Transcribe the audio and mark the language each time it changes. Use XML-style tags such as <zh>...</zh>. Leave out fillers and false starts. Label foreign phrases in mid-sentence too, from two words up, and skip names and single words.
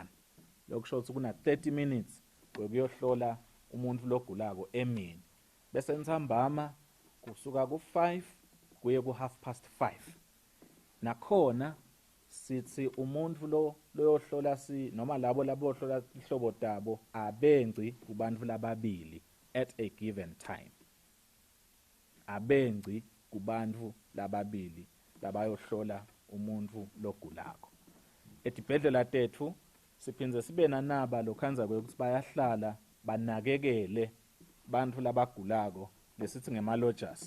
<ss>Lokho kusho ukuthi kuna 30 minutes kuyohlola umuntu logulako emini. Bese ntambama kusuka ku5 kuye ku5:30. Nakhona sithi umuntu lo yohlola noma labo labohlola ihlobo tabo abengci kubantu lababili</ss> <en>at a given time.</en> <ss>Abengci kubantu lababili labayohlola umuntu logulako. Etibhedlela tethu siphindze sibe nanaba lokhanza ukuthi bayahlala banakekele bantu labagulako lesithi ngemalodgers.</ss>